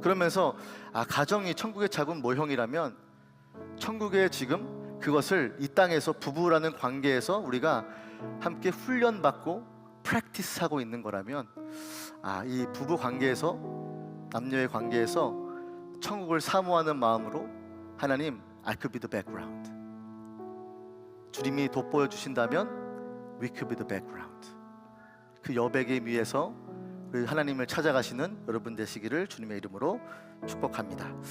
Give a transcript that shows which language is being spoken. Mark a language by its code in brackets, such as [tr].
[ko] 그러면서 가정이 천국의 작은 모형이라면 천국의 지금 그것을 이 땅에서 부부라는 관계에서 우리가 함께 훈련받고 프랙티스하고 있는 거라면 이 부부 관계에서, 남녀의 관계에서 천국을 사모하는 마음으로 하나님, [en] I could be the background. [ko] 주님이 돋보여 주신다면 [en] we could be the background. [ko] 그 여백의 위에서 그 하나님을 찾아가시는 여러분 되시기를 주님의 이름으로 축복합니다.